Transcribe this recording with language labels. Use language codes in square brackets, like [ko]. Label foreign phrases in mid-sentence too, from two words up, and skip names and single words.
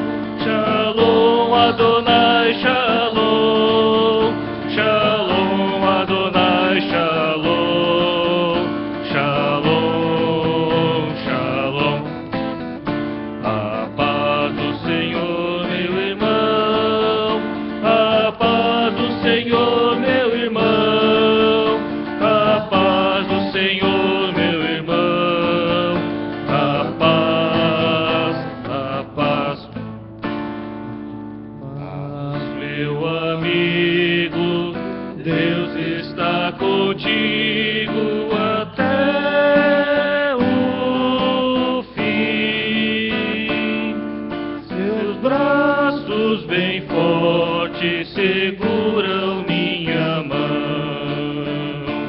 [he] שלום אדוני שלום, שלום אדוני שלום, שלום, שלום. [pt] A paz do Senhor, meu irmão, a paz do Senhor, meu irmão, a paz do Senhor, meu irmão. Contigo até o fim, seus braços bem fortes seguram minha mão.